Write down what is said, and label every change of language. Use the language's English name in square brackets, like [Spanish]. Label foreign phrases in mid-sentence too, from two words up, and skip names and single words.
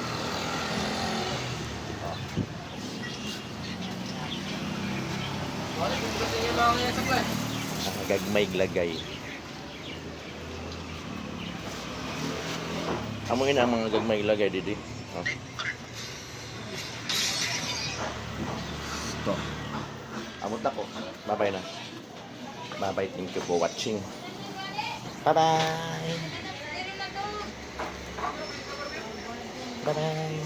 [Cebuano] Ah. Gagmay glagay. Amoy na ang mga gagmay glagay didi. Oh. Ito. Amot ako. [English] Bye-bye na. Bye-bye. Thank you for watching. Bye-bye. Bye-bye.